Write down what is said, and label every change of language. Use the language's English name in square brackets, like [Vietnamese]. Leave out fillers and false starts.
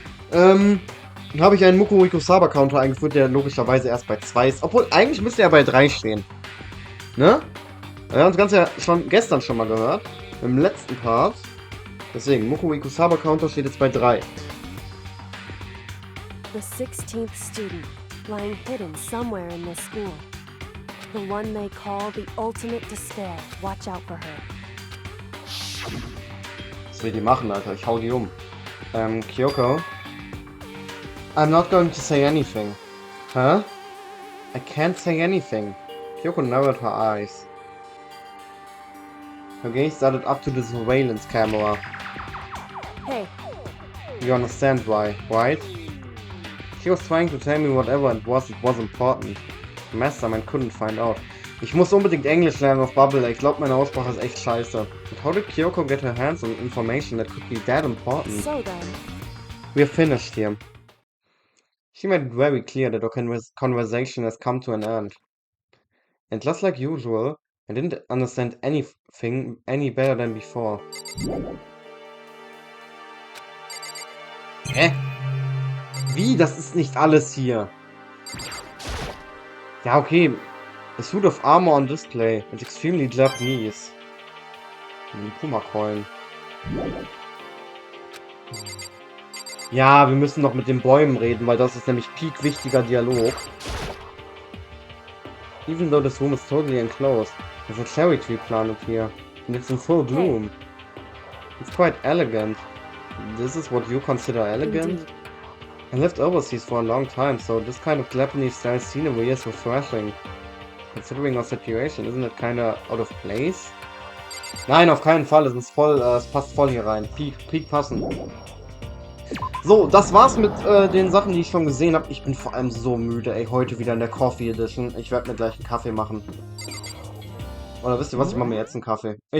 [German] Habe ich einen Mukuro Ikusaba Counter eingeführt, der logischerweise erst bei 2 ist. Obwohl, eigentlich müsste er bei 3 stehen. Ne? Wir haben das Ganze ja schon gestern schon mal gehört. Im letzten Part. Deswegen, Mukuro Ikusaba Counter steht jetzt bei 3. [English] The 16th student, lying hidden somewhere in this school. The one they call the ultimate despair. Watch out for her. [German] Was will die machen, Alter? Ich hau die um. Kyoko. [English] I'm not going to say anything. Huh? I can't say anything. Kyoko narrowed her eyes. Her gaze started up to the surveillance camera. Hey, You understand why, right? She was trying to tell me whatever it was important. The Mastermind couldn't find out. [German] Ich muss unbedingt Englisch lernen auf Bubble. Ich glaube, meine Aussprache ist echt scheiße. [English] But how did Kyoko get her hands on information that could be that important? so then. We're finished here. She made it very clear that our conversation has come to an end. And just like usual, I didn't understand anything any better than before. [German] Hä? Wie? Das ist nicht alles hier. Ja, okay. [English] A suit of armor on display. It's extremely Japanese. [German] Puma-Coin. Ja, wir müssen noch mit den Bäumen reden, weil das ist nämlich peak wichtiger Dialog. [English] Even though this room is totally enclosed, there's a cherry tree planted here, and it's in full bloom. It's quite elegant. This is what you consider elegant? Indeed. I lived overseas for a long time, so this kind of Japanese-style scenery is refreshing. Considering our situation, isn't it kinda out of place? [German] Nein, auf keinen Fall, es passt voll hier rein. Peak passen. So, das war's mit den Sachen, die ich schon gesehen habe. Ich bin vor allem so müde, ey. Heute wieder in der Coffee Edition. Ich werde mir gleich einen Kaffee machen. Oder wisst ihr was? Ich mache mir jetzt einen Kaffee.